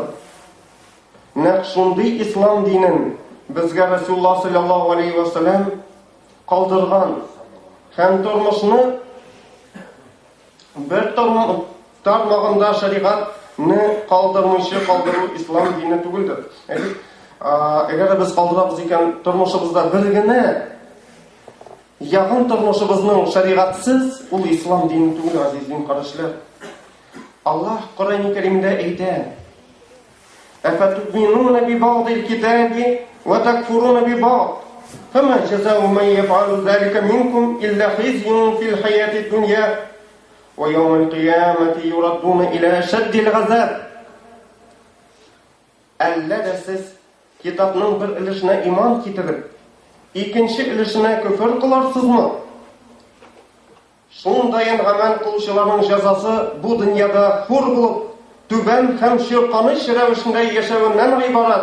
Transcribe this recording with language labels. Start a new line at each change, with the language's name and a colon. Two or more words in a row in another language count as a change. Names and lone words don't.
Tatar: Нәкъ шундый ислам динен безгә Расулуллаһ
Arabic: صلى الله عليه وسلم
Tatar: калдырган һәм тормышны бер тармагында шариғатны калдыру ислам дине түгелдер. Әгәр без калдырабыз икән тормышыбызда бер генә ягын тормышыбызның шариғатсыз, ул ислам дине түгел, азиз дин кардәшләр. Аллаһ Коръән-и Кәримдә әйтә:
Arabic: أفتؤمنون ببعض الكتاب وتكفرون ببعض فما جزاء من يفعل ذلك منكم إلا خزي في الحياة الدنيا ويوم القيامة يردون إلى شد العذاب.
Tatar: Әлләдә сез китапның бер өлешенә иман китереп, икенче өлешенә күфер кыларсызмы? Шундайын гамәл кылучыларның җәзасы бу дөньяда хур булып, түбән һәм чирканыч рәвешендә яшәүеннән гыйбарат.